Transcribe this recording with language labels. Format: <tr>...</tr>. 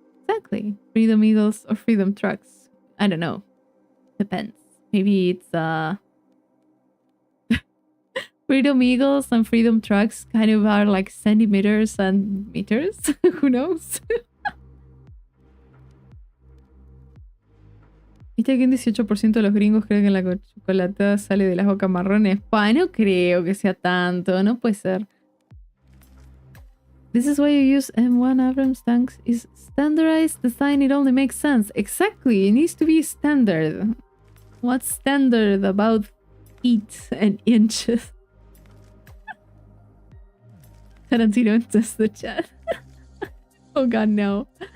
<en>Exactly. Freedom Eagles or Freedom Trucks. I don't know. Depends. Maybe it's Freedom Eagles and Freedom Trucks kind of are like centimeters and meters. Who knows?</en> <es>¿Viste que un 18% de los gringos creen que la chocolatada sale de las bocas marrones? Pa, no creo que sea tanto, no puede ser.</es> <en>This is why you use M1 Abrams tanks. Is standardized design, it only makes sense. Exactly, it needs to be standard. What's standard about feet and inches? Tarantino enters the chat. Oh god, no.</en>